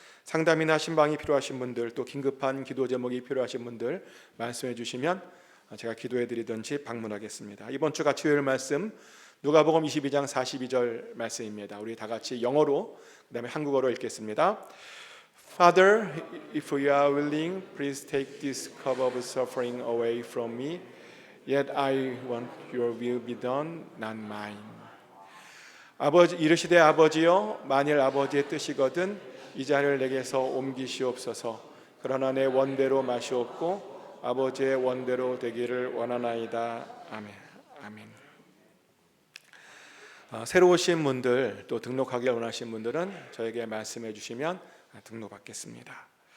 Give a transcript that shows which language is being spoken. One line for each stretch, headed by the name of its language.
Korean: 상담이나 신방이 필요하신 분들, 또 긴급한 기도 제목이 필요하신 분들 말씀해 주시면 제가 기도해 드리든지 방문하겠습니다. 이번 주 같이 외울 말씀 누가복음 22장 42절 말씀입니다. 우리 다 같이 영어로 그다음에 한국어로 읽겠습니다.
English: Father, if you are willing, please take this cup of suffering away from me. Yet I want your will be done, not mine.
Korean: 아버지 이르시되 아버지여 만일 아버지의 뜻이거든 이 잔을 내게서 옮기시옵소서. 그러나 내 원대로 마시옵고 아버지의 원대로 되기를 원하나이다. 아멘. 아멘. 새로 오신 분들 또 등록하기 원하신 분들은 저에게 말씀해 주시면 등록받겠습니다.